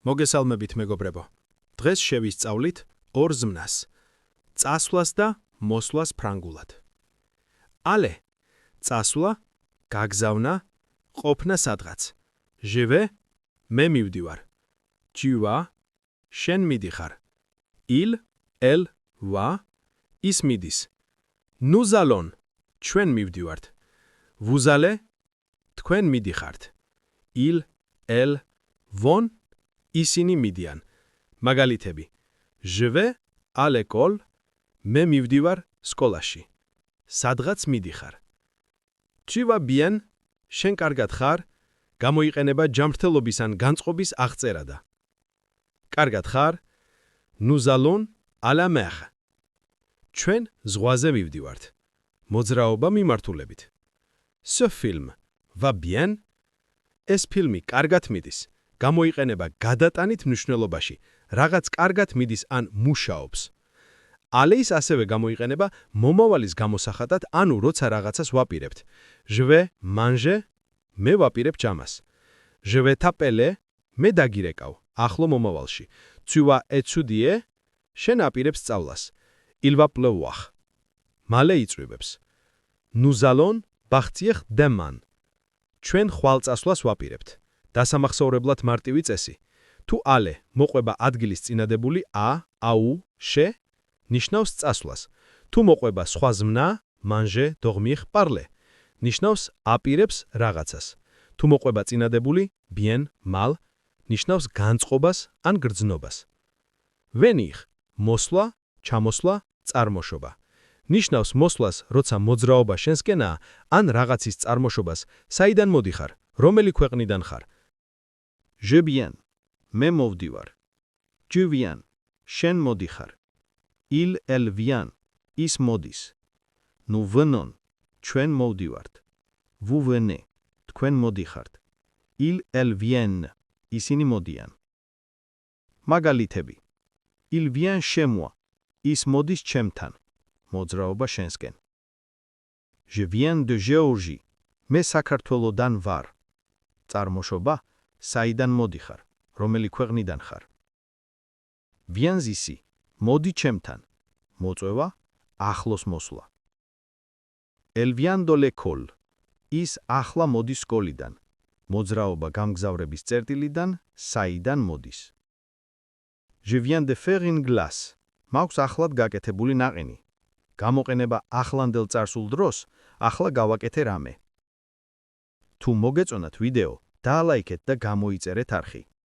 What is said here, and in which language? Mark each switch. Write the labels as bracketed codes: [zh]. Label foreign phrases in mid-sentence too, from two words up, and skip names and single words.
[ka] მოგესალმებით მეგობრებო. დღეს შევისწავლით ორ ზმნას, წასვლას და მოსვლას ფრანგულად. Ale, წასვლა, გაგზავნა, ყოფნა სადღაც. [fr] Je vais, [ka] მე მივდივარ. [fr] Tu vas, [ka] შენ მიდიხარ. [fr] Il, elle, va, [ka] ის მიდის. [fr] Nous allons, [ka] ჩვენ მივდივართ. [fr] Vous allez, [ka] თქვენ მიდიხართ. [fr] Il, elle, vont, [ka] ისინი მიდიან. მაგალითები. [fr] Je vais à l'école, [ka] მე მივდივარ სკოლაში. სადღაც მიდიხარ. [fr] Tu vas bien, [ka] შენ კარგად ხარ, გამოიყენება ჯანმრთელობის ან განწყობის აღწერადა. კარგად ხარ, [fr] nous allons à la mer. [ka] ჩვენ ზღვაზე მივდივართ. მოძრაობა მიმართულებით. [fr] Ce film va bien, [ka] ეს ფილმი კარგად მიდის. გამოიყენება გადატანით მნიშვნელობაში, რაღაც კარგად მიდის ან მუშაობს. Ale-ის ასევე გამოიყენება მომავალის გამოსახატად, ანუ როცა რაღაცას ვაპირებთ. [fr] Je vais manger, [ka] მე ვაპირებ ჭამას. [fr] Je vais t'appeler, [ka] მე დაგირეკავ, ახლო მომავალში. [fr] Tu vas étudier, [ka] შენ აპირებ სწავლას. [fr] Il va pleuvoir, [ka] მალე იწვევებს. [fr] Nous allons partir demain, [ka] ჩვენ ხვალწასვლას ვაპირებთ. დასამახსოვრებლად მარტივი წესი. თუ ale მოყვება ადგილის წინადებული [fr] a, au, [ka] შე, ნიშნავს წასვლას. თუ მოყვება სხვა ზმნა, [fr] manger, dormir, parler, [ka] ნიშნავს აპირებს რაღაცას. თუ მოყვება წინადებული [fr] bien, mal, [ka] ნიშნავს განწყობას ან გრძნობას. venir, მოსვლა, ჩამოსვლა, წარმოშობა. ნიშნავს მოსვლას, როცა მოძრაობა შენსკენაა, ან რაღაცის წარმოშობას, საიდან მოდიხარ, რომელი ქვეყნიდან ხარ. [fr] Je viens, [ka] მე მოვდივარ. [fr] Tu viens, [ka] შენ მოდიხარ. [fr] Il, elle vient, [ka] ის მოდის. [fr] Nous venons, [ka] ჩვენ მოვდივართ. [fr] Vous venez, [ka] თქვენ მოდიხართ. [fr] Il, elle viennent, [ka] ისინი მოდიან. მაგალითები. [fr] Il vient chez moi, [ka] ის მოდის ჩემთან. მოძრაობა შენსკენ. [fr] Je viens de Géorgie, [ka] მე საქართველოდან ვარ. წარმოშობა, საიდან მოდიხარ, რომელი ქვეყნიდან ხარ. [fr] Viens ici, [ka] მოდი ჩემთან. მოწვევა, ახლოს მოსვლა. [fr] Elle vient de l'école, [ka] ის ახლა მოდის სკოლიდან. მოძრაობა გამგზავრების წერტილიდან, საიდან მოდის. [fr] Je viens de faire une glace, [ka] მაქვს ახლად გაკეთებული ნაყინი. გამოყენება ახლანდელ წარსულ დროს, ახლა გავაკეთე რამე. თუ მოგეწონათ ვიდეო, დაალაიქეთ და გამოიწერეთ არხი.